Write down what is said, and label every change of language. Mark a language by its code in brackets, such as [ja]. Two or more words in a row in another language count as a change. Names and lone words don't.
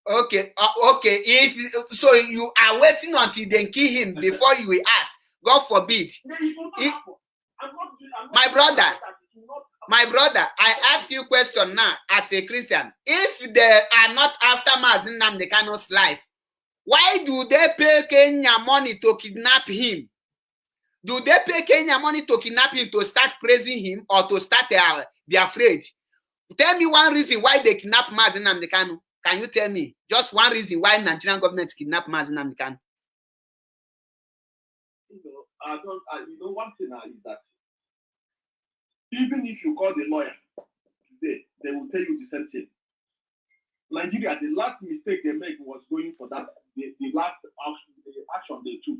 [en] Okay, okay. If so, you are waiting until they kill him before you will act. God forbid. My brother, I ask you a question now as a Christian. If they are not after Mazi Nnamdi Kanu's life, why do they pay Kenya money to kidnap him? Do they pay Kenya money to kidnap him to start praising him or to start be afraid? Tell me one reason why they kidnap Mazi Nnamdi Kanu. Can you tell me just one reason why Nigerian government kidnap Mazi Nnamdi Kanu? One thing is that even if you call the lawyer today, they will tell you the same thing. Nigeria, the last mistake they made was going for that. The last action they took.